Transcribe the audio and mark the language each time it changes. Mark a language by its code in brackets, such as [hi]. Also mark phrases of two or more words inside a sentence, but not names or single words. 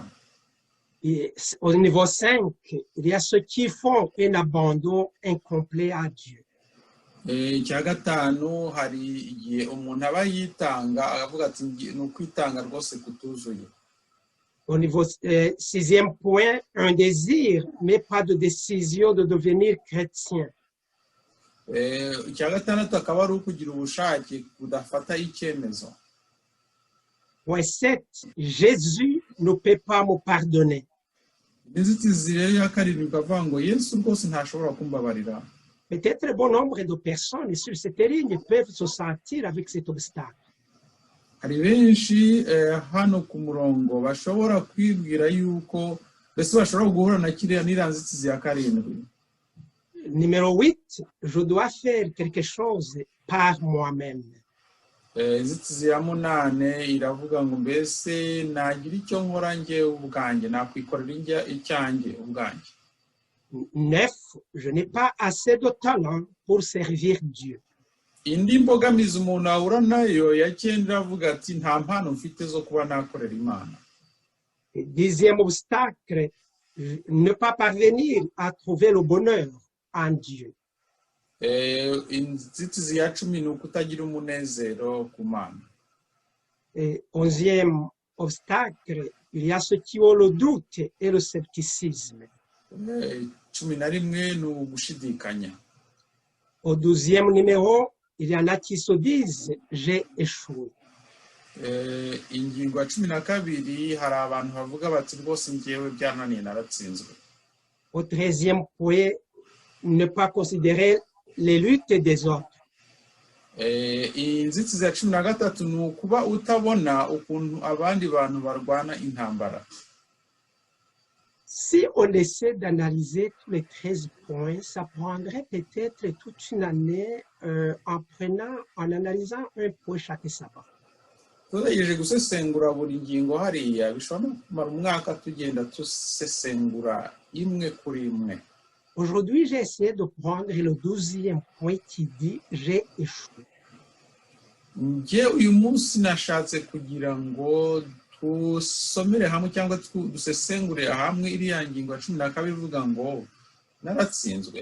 [fr] Et au niveau 5, il y a ceux qui font un abandon incomplet à Dieu. [rw] Icya gatanu hari igihe umuntu aba yitanga akavuga ati ni ukwitanga rwose kutuzuye. [fr] Au niveau 6e point, un désir, mais pas de décision de devenir chrétien. [rw] Icya gatandatu akaba ari ukugira ubushake kudafata icyemezo. [fr] Point 7, Jésus ne peut pas me pardonner. [rw] Inzitizi rero ya karindwi ikavuga ngo Yesu rwose ntashobora kumbabarira. [fr] Peut-être bon nombre de personnes sur cette ligne peuvent se sentir avec cet obstacle. [rw] Hari benshi hano ku murongo bashobora kwibwira yuko mbese bashobora guhura na kiriya n'iranzitizi ya karindwi. [fr] Numéro 8, je dois faire quelque chose par moi-même. [rw] Inzitizi ya munane iravuga ngo mbese nagira icyo nkora njyewe ubwanjye, nakwikorera icyanjye ubwanjye. [fr] 9, je n'ai pas assez de talent pour servir Dieu. [rw] Indi mbogamizi umuntu ahura nayo ya cyenda iravuga ati nta mpano mfite zo kuba nakorera Imana. [fr] 10e obstacle, ne pas parvenir à trouver le bonheur en Dieu. [rw] Inzitizi ya 10 ni ukutagira umunezero ku Mana. [fr] 11e obstacle, il y a ceux qui ont le doute et le scepticisme. [rw] 11 ni ugushidikanya. [fr] Au 12e numéro, il y en a qui se disent j'ai échoué. [rw] Ingingo ya 12 hari abantu bavuga bati rwose ngewe byananiye naratsinzwe. [fr] Au 13e point, ne pas considérer les luttes des autres. [rw] Inzitizi ya 13 ni ukuba utabona ukuntu abandi bantu barwana intambara. [fr] Si on essaie d'analyser tous les 13 points, ça prendrait peut-être toute une année en analysant un point chaque sabbat. [rw] Tugerageje gusesengura buri ngingo hariya bishobora kumara umwaka tugenda tusesengura imwe kuri imwe. [fr] Aujourd'hui, j'ai essayé de prendre le 12e point qui dit « J'ai échoué ». [rw] Nge uyu munsi nashatse kugira ngo tusomere hamwe cyangwa dusesengure hamwe iriya ngingo ya 12 ivuga ngo naratsinzwe.